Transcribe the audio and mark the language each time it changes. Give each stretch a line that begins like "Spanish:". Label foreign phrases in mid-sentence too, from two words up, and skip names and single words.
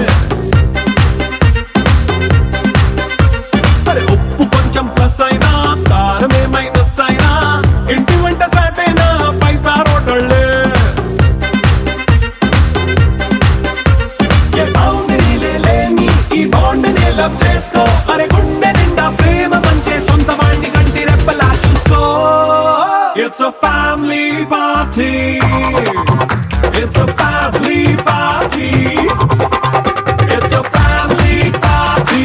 Telugu: అరే ఉప్పు కొంచెం ప్లస్ అయినా కారమే మైనస్ అయినా ఇంటి వంట సాటైనా 5 స్టార్ హోటళ్ళే. ఏ బౌండరీలే లేని ఈ బాండ్నే లవ్ చేసుకో అరే గుండె నిండా ప్రేమ పంచే సొంత వాణ్ణి కంటి రెప్పలా చూసుకో.
English: It's a family party. It's a family party. It's a family party.